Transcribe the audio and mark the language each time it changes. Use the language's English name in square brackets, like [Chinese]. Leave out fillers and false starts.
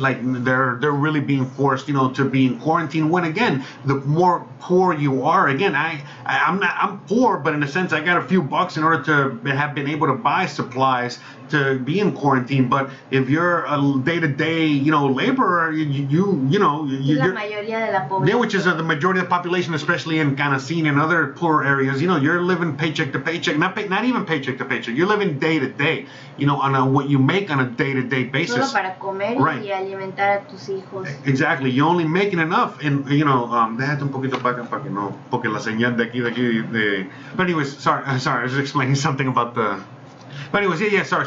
[English] Like they're really being forced, to be in quarantine. When again, the more poor you are, again, I'm poor, but in a sense, I got a few bucks in order to have been able to buy supplies to be in quarantine. But if you're a day-to-day, laborer, [Spanish] la mayoría de la población. [English] Yeah, which is the majority of the population, especially in Canacine and other poor areas. You're living paycheck to paycheck, not even paycheck to paycheck. You're living day to day, on what you make on a day-to-day basis. [Spanish] Solo para comer y alimentar a tus hijos. [English] Exactly. You're only making enough, and [Spanish] déjate un poquito para acá para que no, porque la señal de aquí. [English] But anyways, sorry, I was explaining something about the. But anyways, yeah, sorry.